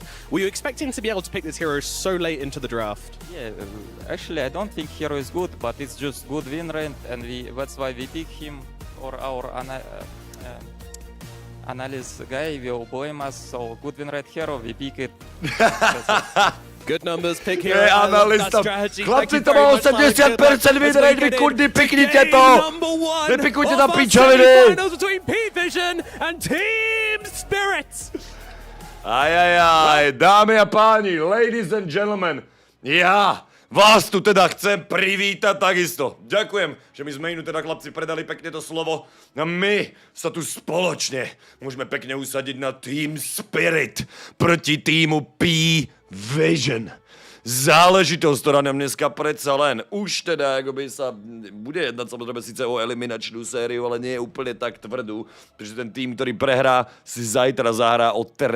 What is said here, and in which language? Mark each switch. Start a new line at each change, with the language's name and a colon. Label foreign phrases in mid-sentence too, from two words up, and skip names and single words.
English: Were you expecting to be able to pick this hero so late into the draft? Yeah, actually, I don't think hero is good, but it's just good win rate, and that's why we pick him, or our analyst guy will blame us. So good win rate hero, we pick it. Good numbers, pick hero.
Slovak: Analista. Chlapci, to má 80%
English: win rate,
Slovak: vy kurdy, piknite to! Nepikujte tam pičoviny!
English: Finals between P-Vision and Team Spirits!
Slovak: Ajajaj, dámy a páni,
English: ladies and gentlemen,
Slovak: ja vás tu teda chcem privítať takisto. Ďakujem, že my sme inú teda chlapci predali pekne to slovo. A my sa tu spoločne môžeme pekne usadiť na Team Spirit proti týmu P-Vision. Záležitosť, ktorá nám dneska predsa len už teda akoby sa bude jednať samozrejme síce o eliminačnú sériu, ale nie je úplne tak tvrdú, pretože ten tým, ktorý prehrá, si zajtra zahrá o 3.